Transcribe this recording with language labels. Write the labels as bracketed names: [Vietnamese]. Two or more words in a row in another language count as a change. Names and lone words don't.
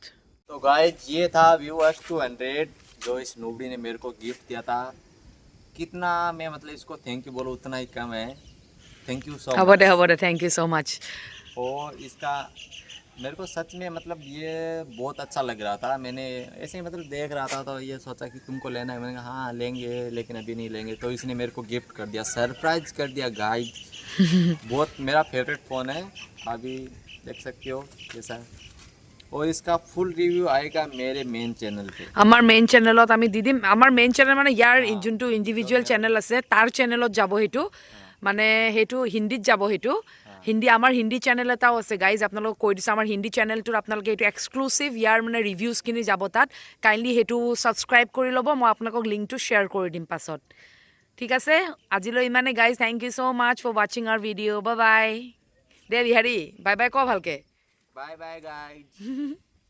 [Hindi] तो गाइस ये था व्यू S200 जो इस नूबड़ी ने मेरे को गिफ्ट दिया था कितना मैं मतलब इसको [English] thank you [Hindi] बोलूँ उतना ही कम है [English] thank you so much thank you so much [Hindi] और इसका मेरे को सच में मतलब ये बहुत अच्छा लग रहा था मैंने ऐसे ही मतलब देख रहा था तो ये सोचा कि तुमको लेना है मैंने कहा हाँ लेंगे लेकिन अभी नहीं लेंगे तो इसने मेरे को गिफ्ट कर दिया सरप्राइज कर दिया गाइस बहुत मेरा फेवरेट फ़ोन है अभी देख सकते हो कैसा है और इसका [English] full review [Hindi] आएगा मेरे [English] main channel [Hindi] पे [Assamese] আমার [English] main channel [Assamese] আমি দি দিম আমাৰ [English] main channel [Assamese] মানে ইয়াৰ যোনটো [English] individual channel [Assamese] আছে তাৰ চেনেলত যাব সেইটো মানে সেইটো হিন্দীত যাব সেইটো হিন্দী আমাৰ [English] Hindi channel [Assamese] এটাও আছে গাইজ আপোনালোকক কৈ দিছোঁ আমাৰ হিন্দী চেনেলটোত আপোনালোকে এইটো এক্সক্লুচিভ ইয়াৰ মানে ৰিভিউজখিনি যাব তাত কাইণ্ডলি সেইটো ছাবস্ক্ৰাইব কৰি ল'ব মই আপোনালোকক লিংকটো শ্বেয়াৰ কৰি দিম পাছত ঠিক আছে আজিলৈ ইমানে গাইজ [English] thank you so much for watching our video bye bye [Assamese] দে বিহাৰী [English] bye bye [Assamese] ক ভালকৈ [English] bye bye guys